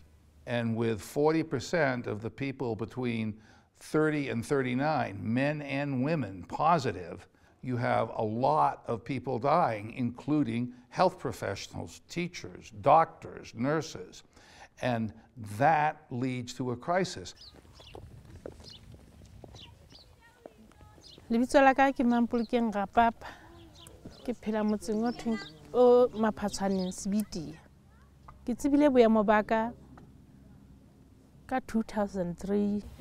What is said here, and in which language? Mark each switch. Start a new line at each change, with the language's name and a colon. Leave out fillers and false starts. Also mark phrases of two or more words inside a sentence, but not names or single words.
English: And with 40% of the people between 30 and 39, men and women, positive, you have a lot of people dying, including health professionals, teachers, doctors, nurses, and that leads to a crisis.
Southern Sotho: Lebitso la ka ke Mampolokeng Rapapa. Ke phela motseng o Maphatshwaneng Sebiti. Ke tsebile boemo ba ka 2003.